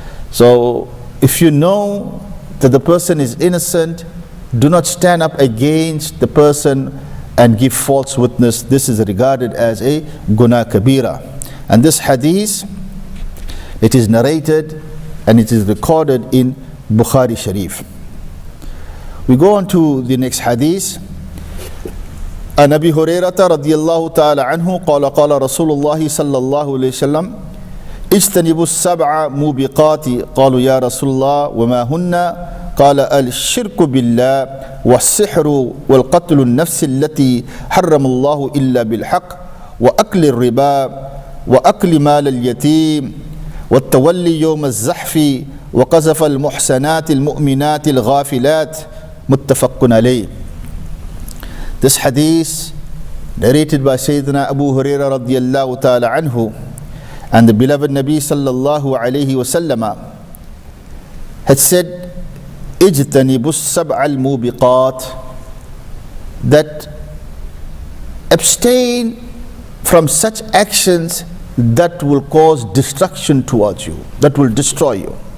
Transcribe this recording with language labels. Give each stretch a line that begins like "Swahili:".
English: So, if you know that the person is innocent, do not stand up against the person and give false witness. This is regarded as a guna kabira. And this hadith, it is narrated and it is recorded in Bukhari Sharif. We go on to the next hadith.
Arabic: عن أبي هريرة رضي الله تعالى عنه قال قال رسول الله صلى الله عليه وسلم اجتنبوا السبع موبقات قالوا يا رسول الله وما هن قال الشرك بالله والسحر والقتل النفس التي حرم الله إلا بالحق وأكل الربا وأكل مال اليتيم والتولي يوم الزحف وقذف المحسنات المؤمنات الغافلات متفق عليه.
English: This hadith narrated by Sayyidina Abu Hurairah radiyallahu ta'ala anhu, and the beloved Nabi sallallahu alayhi wa sallam had said,
Arabic: اجتنبوا السبع الموبقات,
English: that abstain from such actions that will cause destruction towards you, that will destroy you.